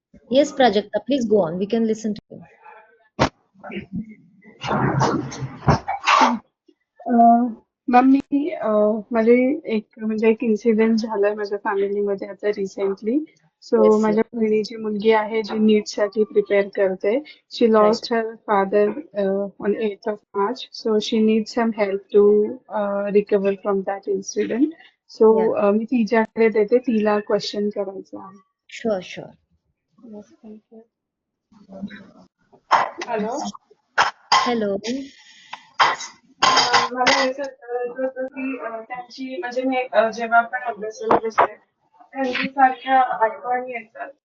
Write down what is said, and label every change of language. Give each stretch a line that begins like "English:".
English: Yes, Prajakta, please go on. We can listen to you.
Marathi: Ma'am मी मध्ये एक incident झालाय माझ्या फॅमिलीमध्ये आता रिसेंटली. So
English: Yes, yes.
Marathi: माझ्या बहिणीची मुलगी आहे जी नीट साठी प्रिपेअर करते.
English: She Right. Lost her father on 8th of March. So she needs some help to recover from that incident. So Yeah.
Marathi: मी तिच्याकडे देते, तिला क्वेश्चन करायचं आहे.
English: Sure, sure. Yes, thank you. Hello. Hello.
Marathi: मला हे विचारायचं होतं की त्यांची म्हणजे मी जेव्हा पण अभ्यासाला बसते त्यांची सारख्या आठवणी येतात.